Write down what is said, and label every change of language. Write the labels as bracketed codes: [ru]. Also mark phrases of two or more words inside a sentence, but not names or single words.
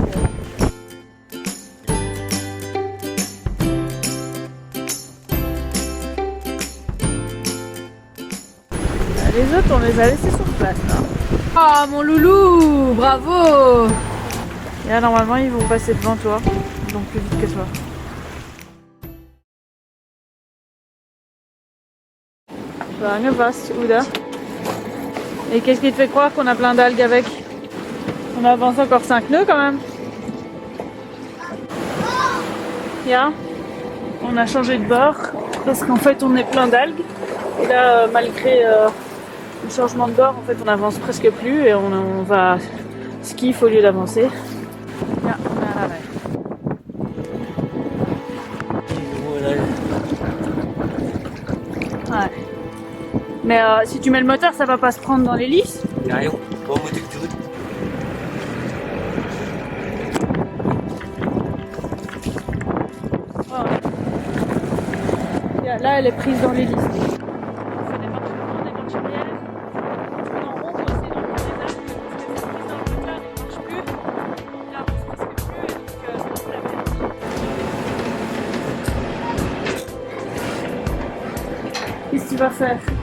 [fr] Les autres, on les a laissés sur place. Hein. Ah, mon loulou, bravo! Et là, normalement, ils vont passer devant toi, donc plus vite que toi. [nl] Lange was, Uda. [fr] Et qu'est-ce qui te fait croire qu'on a plein d'algues avec? On a avancé encore 5 nœuds quand même. Yeah. On a changé de bord parce qu'en fait, on est plein d'algues. Et là, malgré le changement de bord, en fait, on avance presque plus et on va skiff au lieu d'avancer. Là, on est à l'arrêt. Ouais. Mais si tu mets le moteur, ça va pas se prendre dans l'hélice? [nl] Ja joh, wat moet ik doen? Oh. [fr] Là, elle est prise dans l'hélice. Qu'est-ce que tu vas faire?